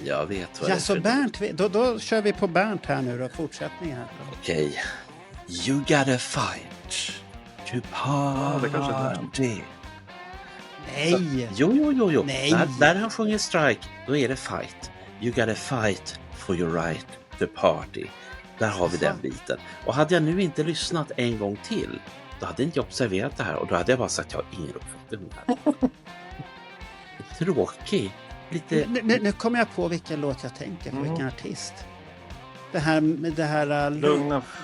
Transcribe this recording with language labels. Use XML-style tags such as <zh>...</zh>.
<sv>Jag vet vad Ja, det är så för Bernt, då kör vi på Bernt här nu då, fortsättning här.</sv> <en>Okej. You gotta fight to</en> <sv>det kanske är den.</sv> <en>party.</en> <sv>Nej! Jo. Nej. När han sjunger strike, då är det fight.</sv> <en>You gotta fight for your right to party.</en> <sv>Där har vi den biten. Och hade jag nu inte lyssnat en gång till, då hade inte jag observerat det här. Och då hade jag bara sagt, jag har ingen uppfattning om det här. Tråkig. Lite... Nu kommer jag på vilken låt jag tänker på, vilken artist. Det här Lugna.</sv>